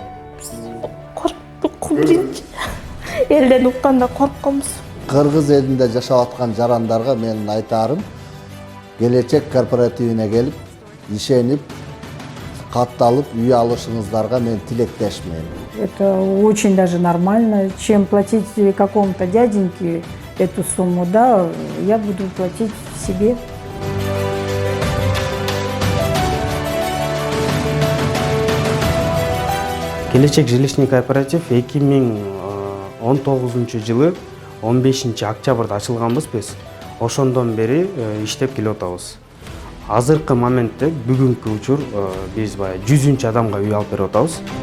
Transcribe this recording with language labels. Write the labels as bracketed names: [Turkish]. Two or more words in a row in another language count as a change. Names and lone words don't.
[Kyrgyz] Коркуп биринчи. Элден укканда коркконбуз. Кыргыз элинде жашап аткан жарандарга менин айтарым, келечек корпоративине келип, ишенип, катталып үй алышыңыздарга мен тилектешмин. [Russian] Это очень даже нормально. Чем платить какому-то дяденьке эту сумму, да, я буду платить себе. [Kyrgyz] Келечек [Russian] жилищный кооператив [Kyrgyz] 2019 жылы 15 октябрда ачылганбыз биз. Ошондон бери иштеп келип атабыз. Азыркы моментте бүгүнкү учур биз баягы 100 адамга үй алып берип атабыз.